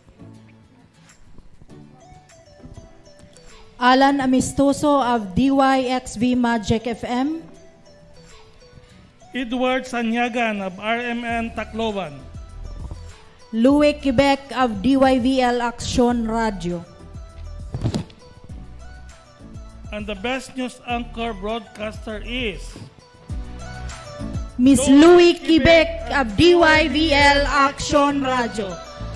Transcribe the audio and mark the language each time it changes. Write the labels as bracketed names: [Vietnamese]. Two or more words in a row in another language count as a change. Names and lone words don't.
[English] Alan Amistoso of DYXV Magic FM. Edward Sanyagan of RMN Tacloban. Louis Quebec of DYVL AksyonRadyo. And the Best News Anchor Broadcaster is Miss Louis Quebec of DYVL AksyonRadyo.